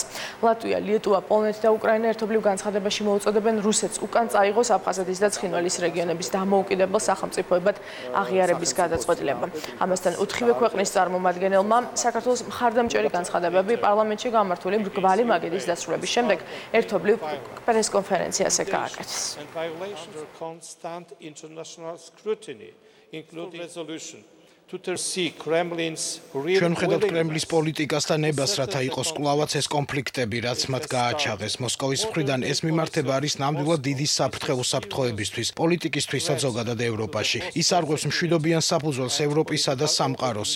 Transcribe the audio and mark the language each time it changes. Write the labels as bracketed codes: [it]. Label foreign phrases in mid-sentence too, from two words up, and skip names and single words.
[ka] ლატვია, ლიეტუვა, პოლონეთი და უკრაინა ერთობლივ განცხადებაში მოუწოდებენ რუსეთს უკან წაიღოს აფხაზეთის და ცხინვალის რეგიონების დამოუკიდებელ სახელმწიფოებად აღიარების გადაწყვეტილება. ამასთან 4 ქვეყნის წარმომადგენელმა საქართველოს მხარდამჭერი განცხადებები პარლამენტში გამართული მრგვალი მაგიდის დასრულების შემდეგ ერთობლივ პრესკონფერენციაზე გააკეთეს. [en] International scrutiny, including resolution. [ka] ჩვენ ვხედავთ კრემლის პოლიტიკას და ნებას, რათა იყოს კვლავაც ეს კონფლიქტები, რაც მათ გააჩაღეს. მოსკოვის მხრიდან ეს მიმართება არის ნამდვილად დიდი საფრთხე უსაფრთხოებისთვის, პოლიტიკისთვისაც ზოგადად ევროპაში. ის არღვევს მშვიდობიან საფუძველს ევროპისა და სამყაროსი.